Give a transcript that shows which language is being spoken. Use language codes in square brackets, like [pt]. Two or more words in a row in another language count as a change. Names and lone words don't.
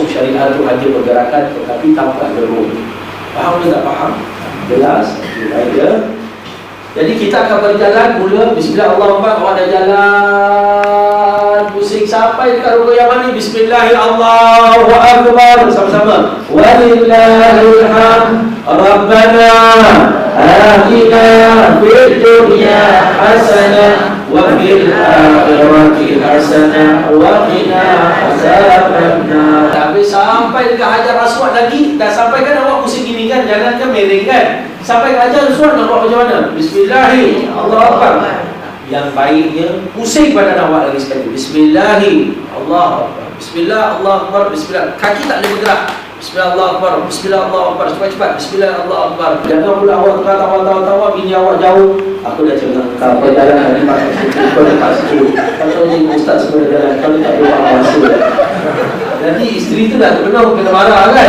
[ms] Syariat tu hanya pergerakan tetapi tanpa ada roh. Faham ke tak faham? Jelas? Baik ya. Jadi kita akan berjalan mula. [ar] بسم الله الرحمن الرحيم. [ms] Awak dah jalan pusing sampai dekat rukun yang mana? [ar] بسم الله الرحمن الرحيم. [ms] Sama-sama. [ar] ولله الحمد. ربنا آتنا في الدنيا حسنة وفي الآخرة حسنة وقنا عذاب النار. [ms] Tapi sampai dekat Hajar Aswad lagi, dah sampai kan awak pusing gini kan, jalan kan miring kan. Sampai ke Hajar Aswad nak buat macam mana? [ar] بسم الله الرحمن الرحيم. الله أكبر. [ms] Yang baiknya pusing badan awak lagi sekali. [ar] بسم الله الرحمن الرحيم. الله أكبر. بسم الله، الله أكبر. Bismillah. [ms] Kaki tak boleh bergerak. [ar] بسم الله، الله أكبر. بسم الله، الله أكبر. [ms] Cepat-cepat. [ar] بسم الله، الله أكبر. [ms] Jangan pula awak tawa bini awak jauh. Aku dah cakap kau berjalan hari pasal kau lepas sikit. Kau ni ustaz semua jalan. Kau tak boleh masuk. Nanti isteri tu dah terbenam kena marah kan.